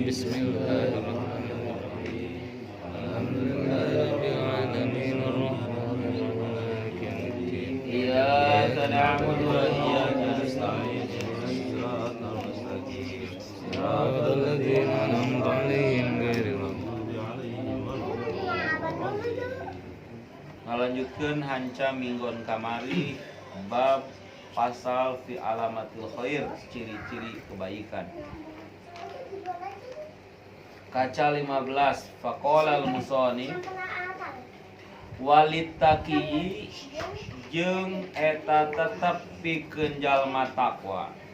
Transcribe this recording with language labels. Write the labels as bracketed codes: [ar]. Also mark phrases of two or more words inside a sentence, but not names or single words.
[ar] بسم الله الرحمن الرحيم. الحمد لله رب العالمين الرحمن الرحيم مالك يوم الدين. إياك نعبد وإياك نستعين اهدنا الصراط المستقيم صراط الذين أنعمت عليهم غير المغضوب [su] ngalanjutkeun hanca minggon kamari bab pasal [ar] في علامات الخير, [id] ciri-ciri kebaikan. [su] Kaca 15 [ar] فقال المصنف وللتقي [su] jeung eta tetep pikeun jalma takwa.